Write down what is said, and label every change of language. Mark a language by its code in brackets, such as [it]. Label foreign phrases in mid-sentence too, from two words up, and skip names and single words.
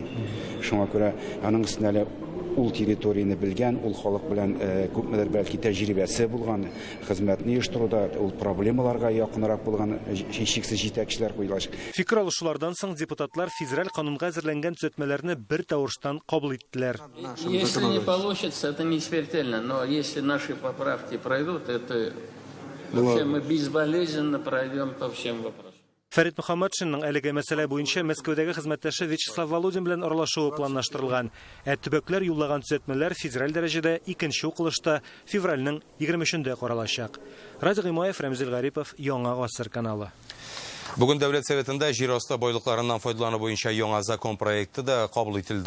[tt] Шуңа күрә аның өстенә ул территорияны белгән, ул халык белән күпмедер бәлки тәҗрибәсе булган, хезмәтне оештыруда ул проблемаларга якынрак булган һичшиксез җитәкчеләр куелачак. Фикер алышулардан соң депутатлар федераль канунга әзерләнгән төзәтмәләрне бер тавыштан кабул иттеләр. [ru] Если не получится, это не смертельно, но если наши поправки пройдут, это вообще мы безболезненно пройдем по всем вопросам. [tt] Фәрит Мөхәммәтшинның әлеге мәсьәлә буенча Мәскәүдәге хезмәттәше Вячеслав Володин белән аралашуы планлаштырылган. Төбәкләр юллаган төзәтмәләр федераль дәрәҗәдә икенче укылышта февральнең 20-шендә каралачак. Радик Гыймаев, Рәмзил Гарипов, Яңа Гасыр каналы. Бүген Дәүләт Советында җир асты байлыкларыннан файдалану буенча яңа закон проекты да кабул ителде.